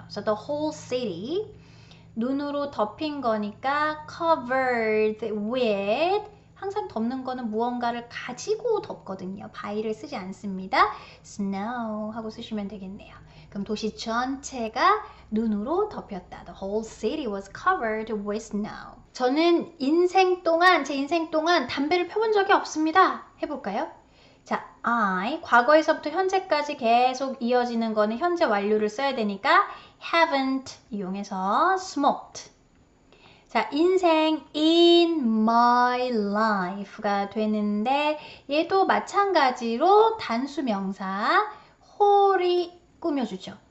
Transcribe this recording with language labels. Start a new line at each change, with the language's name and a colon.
Korean: 그래서
English: the whole city,
Korean: 눈으로 덮인 거니까
English: covered with,
Korean: 항상 덮는 거는 무언가를 가지고 덮거든요. by를 쓰지 않습니다. snow 하고 쓰시면 되겠네요. 그럼 도시 전체가 눈으로 덮였다.
English: The whole city was covered with snow.
Korean: 저는 제 인생 동안 담배를 펴본 적이 없습니다. 해볼까요? 자, I, 과거에서부터 현재까지 계속 이어지는 거는 현재 완료를 써야 되니까 haven't 이용해서 smoked. 자, 인생
English: in my life
Korean: 가 되는데 얘도 마찬가지로 단수 명사 whole이 꾸며주죠.